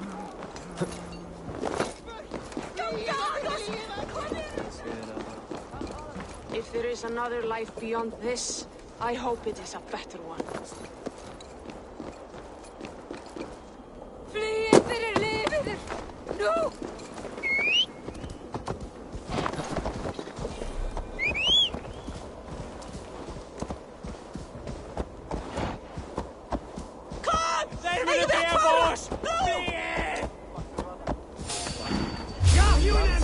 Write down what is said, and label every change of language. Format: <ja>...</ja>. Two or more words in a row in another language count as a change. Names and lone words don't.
<en>If there is another life beyond this, I hope it is a better one.</en> <is>Flýið fyrir lífið! Nú! Kom! Eigum við fara? Nú! Ja, Junen!</is>